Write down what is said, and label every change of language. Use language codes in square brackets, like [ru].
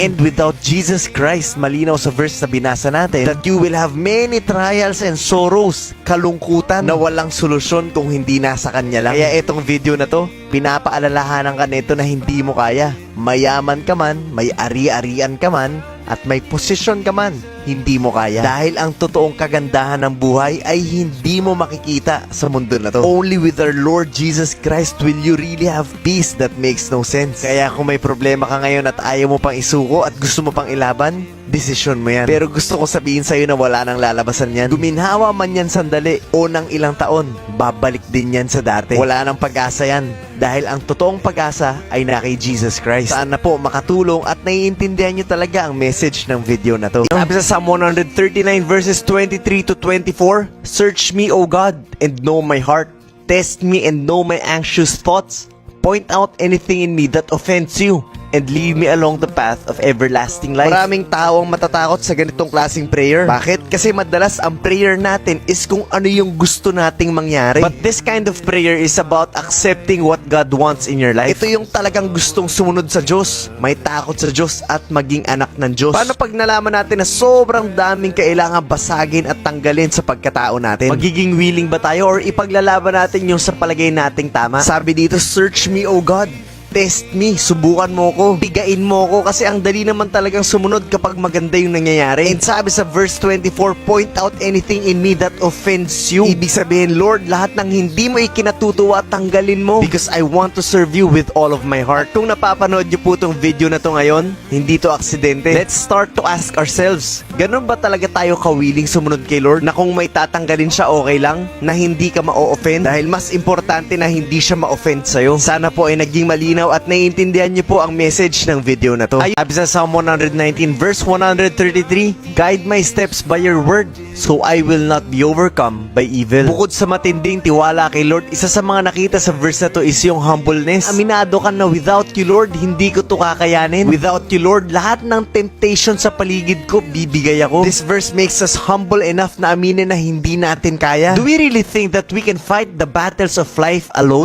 [en] And without Jesus Christ, [tl] malinaw sa verse na binasa natin, [en] that you will have many trials and sorrows, [tl] kalungkutan na walang solusyon kung hindi nasa Kanya lang. Kaya itong video na to, pinapaalalahanan ka nito na hindi mo kaya. Mayaman ka man, may ari-arian ka man, at may posisyon ka man, hindi mo kaya. Dahil ang totoong kagandahan ng buhay ay hindi mo makikita sa mundo na to. [en] Only with our Lord Jesus Christ will you really have peace that makes no sense. [tl] Kaya kung may problema ka ngayon at ayaw mo pang isuko at gusto mo pang ilaban, desisyon mo yan. Pero gusto ko sabihin sa'yo na wala nang lalabasan yan. Guminhawa man yan sandali o ng ilang taon, babalik din yan sa dati. Wala nang pag-asa yan. Dahil ang totoong pag-asa ay na kay Jesus Christ. Sana po makatulong at naiintindihan nyo talaga ang message ng video na to. Sabi sa [en] Psalm 139 verses 23 to 24, Search me, O God, and know my heart. Test me and know my anxious thoughts. Point out anything in me that offends you, and lead me along the path of everlasting life. [tl] Maraming tao ang matatakot sa ganitong klaseng prayer. Bakit? Kasi madalas ang prayer natin is kung ano yung gusto nating mangyari. [en] But this kind of prayer is about accepting what God wants in your life. [tl] Ito yung talagang gustong sumunod sa Diyos, may takot sa Diyos at maging anak ng Diyos. Paano pag nalaman natin na sobrang daming kailangan basagin at tanggalin sa pagkatao natin? Magiging willing ba tayo or ipaglalaban natin yung sa palagay nating tama? Sabi dito, [en] search me, O God. Test me, [tl] subukan mo ko, bigain mo ko kasi ang dali naman talagang sumunod kapag maganda yung nangyayari. [en] And [tl] sabi sa [en] verse 24, point out anything in me that offends you. [tl] Ibig sabihin, Lord, lahat ng hindi mo ikinatutuwa, tanggalin mo [en] because I want to serve you with all of my heart. [tl] Kung napapanood niyo po itong video na to ngayon, hindi to aksidente. [en] Let's start to ask ourselves, [tl] ganun ba talaga tayo kawiling sumunod kay Lord na kung may tatanggalin siya okay lang, na hindi ka ma-offend? Dahil mas importante na hindi siya ma-offend sa'yo. Sana po ay naging malinaw at naiintindihan niyo po ang message ng video na to. Sabi sa [en] Psalm 119 verse 133, Guide my steps by your word, so I will not be overcome by evil. [tl] Bukod sa matinding tiwala kay Lord, isa sa mga nakita sa verse na to is yung humbleness. Aminado ka na [en] without you Lord, [tl] hindi ko to kakayanin. [en] Without you Lord, [tl] lahat ng temptation sa paligid ko, bibigay ako. [en] This verse makes us humble enough [tl] na aminin na hindi natin kaya. [en] Do we really think that we can fight the battles of life alone?